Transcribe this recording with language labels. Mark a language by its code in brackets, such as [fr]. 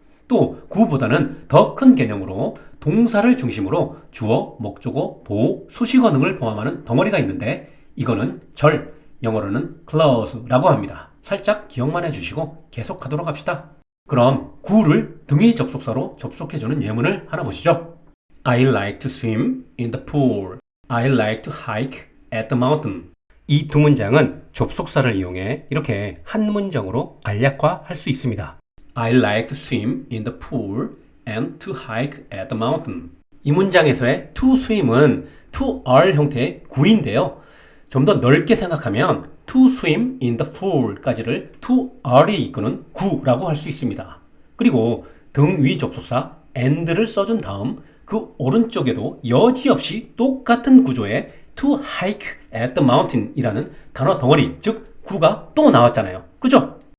[ko] 또 구보다는 더 큰 개념으로 동사를 중심으로 주어, 목적어, 보호, 수식어 등을 포함하는 덩어리가 있는데 이거는 절, 영어로는 clause라고 합니다. 살짝 기억만 해주시고 계속하도록 합시다. 그럼 구를 등위 접속사로 접속해주는 예문을 하나 보시죠. [en] I like to swim in the pool. I like to hike at the mountain. [ko] 이 두 문장은 접속사를 이용해 이렇게 한 문장으로 간략화할 수 있습니다. [en] I like to swim in the pool and to hike at the mountain. [ko] 이 문장에서의 to swim은 to are 형태의 구인데요. 좀 더 넓게 생각하면 [en] to swim in the pool [ko] 까지를 to are이 이끄는 구라고 할 수 있습니다. 그리고 등위 접속사 and를 써준 다음 그 오른쪽에도 여지없이 똑같은 구조의 [en] to hike at the mountain [ko] 이라는 단어 덩어리, 즉 구가 또 나왔잖아요. 그죠?